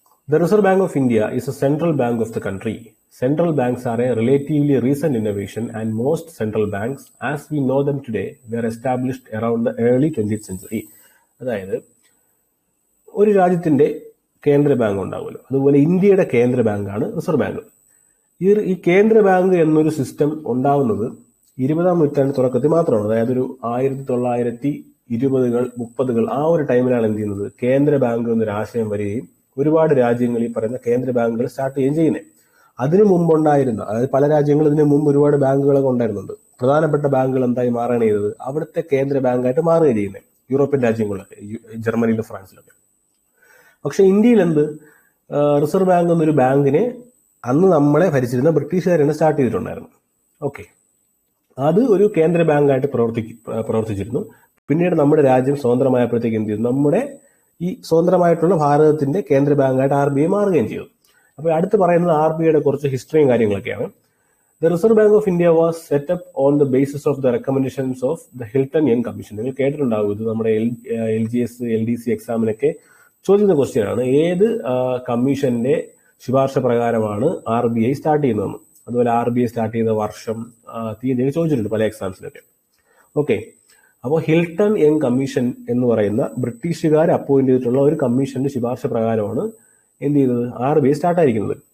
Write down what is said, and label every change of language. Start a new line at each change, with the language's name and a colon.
English: The Reserve Bank of India is a central bank of the country. Central banks are a relatively recent innovation, and most central banks, as we know them today, were established around the early 20th century.
Malayalam: അതായത് ഒരു രാജ്യത്തിന്റെ കേന്ദ്ര bank ഉണ്ടാവുമല്ലോ, അതുപോലെ ഇന്ത്യയുടെ കേന്ദ്ര ബാങ്കാണ് reserve bank. ഈ കേന്ദ്ര ബാങ്ക് എന്നൊരു സിസ്റ്റം ഉണ്ടാവുന്നത് 20ാം നൂറ്റാണ്ട് തുടക്കത്തിൽ മാത്രമാണ്. അതായത് ഒരു 1920-കൾ 30-കൾ ആ ഒരു ടൈമിലാണ് എന്ത് ചെയ്യുന്നത്, കേന്ദ്ര ബാങ്ക് എന്നൊരു ആശയം വരികയും ഒരുപാട് രാജ്യങ്ങൾ ഈ പറയുന്ന കേന്ദ്ര ബാങ്കുകൾ സ്റ്റാർട്ട് ചെയ്യുകയും ചെയ്യുന്നത്. അതിനു മുമ്പുണ്ടായിരുന്ന, അതായത് പല രാജ്യങ്ങളും ഇതിനു മുമ്പ് ഒരുപാട് ബാങ്കുകളൊക്കെ ഉണ്ടായിരുന്നുണ്ട്. പ്രധാനപ്പെട്ട ബാങ്കുകൾ എന്തായി മാറുകയാണ് ചെയ്തത്, അവിടുത്തെ കേന്ദ്ര ബാങ്കായിട്ട് മാറുകയാണ് ചെയ്യുന്നത്. യൂറോപ്യൻ രാജ്യങ്ങളിലൊക്കെ, ജർമ്മനിയിലും ഫ്രാൻസിലൊക്കെ. പക്ഷെ ഇന്ത്യയിൽ എന്ത്, റിസർവ് ബാങ്ക് എന്നൊരു ബാങ്കിനെ അന്ന് നമ്മളെ ഭരിച്ചിരുന്ന ബ്രിട്ടീഷുകാരാണ് സ്റ്റാർട്ട് ചെയ്തിട്ടുണ്ടായിരുന്നു. ഓക്കെ, അത് ഒരു കേന്ദ്ര ബാങ്കായിട്ട് പ്രവർത്തിച്ചിരുന്നു. പിന്നീട് നമ്മുടെ രാജ്യം സ്വതന്ത്രമായപ്പോഴത്തേക്ക് എന്ത് ചെയ്തു? നമ്മുടെ ഈ സ്വതന്ത്രമായിട്ടുള്ള ഭാരതത്തിന്റെ കേന്ദ്ര ബാങ്കായിട്ട് RBI മാറുകയും ചെയ്തു. അപ്പോൾ അടുത്ത് പറയുന്നത് RBIയുടെ കുറച്ച് ഹിസ്റ്ററിയും കാര്യങ്ങളൊക്കെയാണ്.
English: The Reserve Bank of India was set up on the basis of the recommendations of the Hilton Young Commission.
Malayalam: നിങ്ങൾ കേട്ടിട്ടുണ്ടാവും, ഇത് നമ്മുടെ LGS LDC എക്സാമിനൊക്കെ ചോദിക്കുന്ന ക്വസ്റ്റ്യൻ ആണ്. ഏത് കമ്മീഷന്റെ ശുപാർശ പ്രകാരമാണ് RBI സ്റ്റാർട്ട് ചെയ്യുന്നതെന്ന്, അതുപോലെ RBI സ്റ്റാർട്ട് ചെയ്ത വർഷം, തീയതിയൊക്കെ ചോദിച്ചിട്ടുണ്ട് പല എക്സാംസിനൊക്കെ. ഓക്കെ, അപ്പോൾ ഹിൽട്ടൺ യങ് കമ്മീഷൻ എന്ന് പറയുന്ന ബ്രിട്ടീഷുകാർ അപ്പോയിന്റ് ചെയ്തിട്ടുള്ള ഒരു കമ്മീഷന്റെ ശുപാർശ പ്രകാരമാണ് എന്ത് ചെയ്തത്? RBI സ്റ്റാർട്ട് ആയിരിക്കുന്നത്.